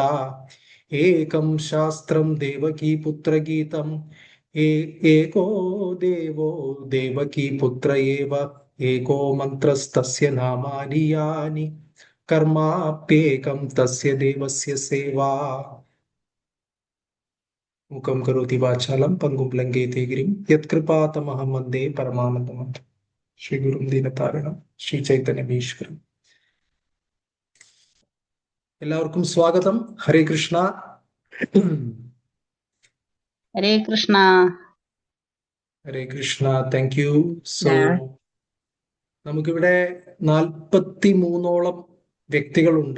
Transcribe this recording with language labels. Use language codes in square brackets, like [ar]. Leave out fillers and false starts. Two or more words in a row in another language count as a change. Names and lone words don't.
[sa] एकं शास्त्रं देवकी पुत्रगीतम् एको देवो देवकी पुत्र एव एको मन्त्रस्तस्य नामानि यानि कर्माप्येकं तस्य देवस्य सेवा। मुखं करोति वाचालं पङ्गुं लङ्घयते गिरिं यत्कृपातमहं वन्दे परमानन्दम्। श्रीगुरुं दीनतारिणं ശ്രീചൈതന്യമീശ്വരം. [ml] എല്ലാവർക്കും സ്വാഗതം. ഹരേ കൃഷ്ണ. ഹരേ കൃഷ്ണ. ഹരേ കൃഷ്ണ. [en] thank you. [ml] സോ നമുക്കിവിടെ 43ഓളം വ്യക്തികളുണ്ട്.